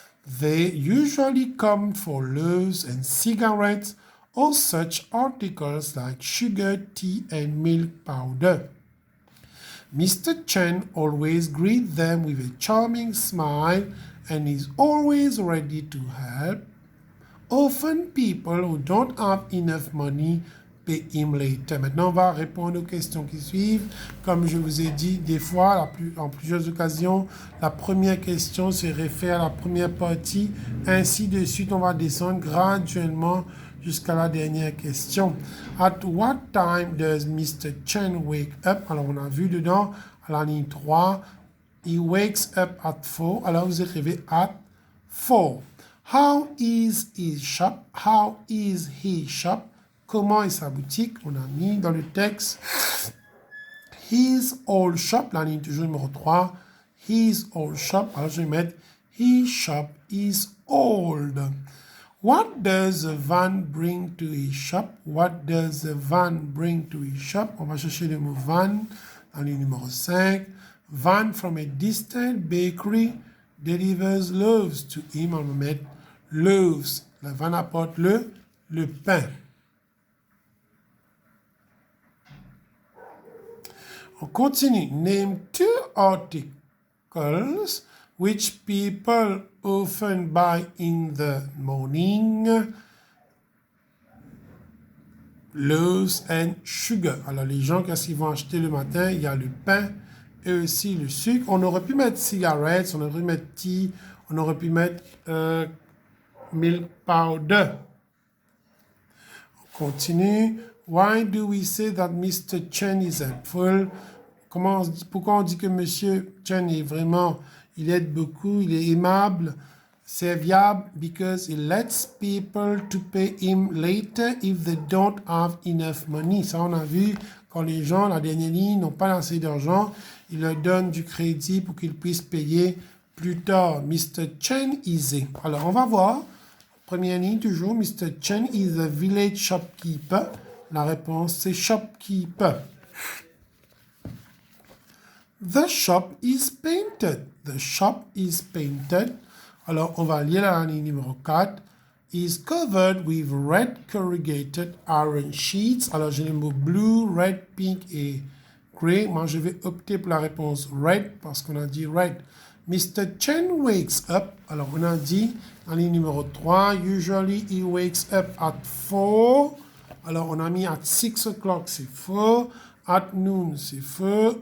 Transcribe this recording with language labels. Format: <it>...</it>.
<en>They usually come for loaves and cigarettes or such articles like sugar, tea, and milk powder. Mr. Chen always greets them with a charming smile and is always ready to help. Often people who don't have enough money pay him later.</en> <fr>Maintenant, on va répondre aux questions qui suivent. Comme je vous ai dit, des fois, en plusieurs occasions, la première question se réfère à la première partie. Ainsi de suite, on va descendre graduellement jusqu'à la dernière question.</fr> <en>At what time does Mr. Chen wake up?</en> <fr>Alors, on a vu dedans, à la ligne 3,</fr> <en>he wakes up at 4.</en> <fr>Alors, vous écrivez</fr> <en>at 4. How is his shop? How is his shop?</en> <fr>Comment est sa boutique? On a mis dans le texte</fr> <en>his old shop,</en> <fr>la ligne toujours numéro 3.</fr> <en>His old shop.</en> <fr>Alors, je vais mettre</fr> <en>his shop is old. What does the van bring to his shop? What does the van bring to his shop?</en> <fr>On va chercher le mot van dans le numéro 5.</fr> <en>Van from a distant bakery delivers loaves to him.</en> <fr>On va mettre loaves. La van apporte le pain. On continue.</fr> <en>Name 2 articles which people often buy in the morning. Loaves and sugar.</en> <fr>Alors, les gens, qu'est-ce qu'ils vont acheter le matin? Il y a le pain et aussi le sucre. On aurait pu mettre cigarettes, on aurait pu mettre tea, on aurait pu mettre</fr> <en>milk powder.</en> <fr>On continue.</fr> <en>Why do we say that Mr. Chen is helpful?</en> <fr>Pourquoi on dit que Monsieur Chen est vraiment, il aide beaucoup, il est aimable, serviable?</fr> <en>Because he lets people to pay him later if they don't have enough money.</en> <fr>Ça, on a vu quand les gens, la dernière ligne, n'ont pas assez d'argent, il leur donne du crédit pour qu'ils puissent payer plus tard. Mr.</fr> <en>Chen is a.</en> <fr>Alors, on va voir. Première ligne, toujours.</fr> <en>Mr. Chen is a village shopkeeper.</en> <fr>La réponse, c'est shopkeeper.</fr> <en>The shop is painted. The shop is painted.</en> <fr>Alors, on va lire la ligne numéro 4.</fr> <en>Is covered with red corrugated iron sheets.</en> <fr>Alors, j'ai les mots blue, red, pink et gray. Moi, je vais opter pour la réponse red parce qu'on a dit red. Mr.</fr> <en>Chen wakes up.</en> <fr>Alors, on a dit, en ligne numéro 3,</fr> <en>usually he wakes up at 4.</en> <fr>Alors, on a mis</fr> <en>at 6 o'clock,</en> <fr>c'est faux.</fr> <en>At noon,</en> <fr>c'est faux.</fr>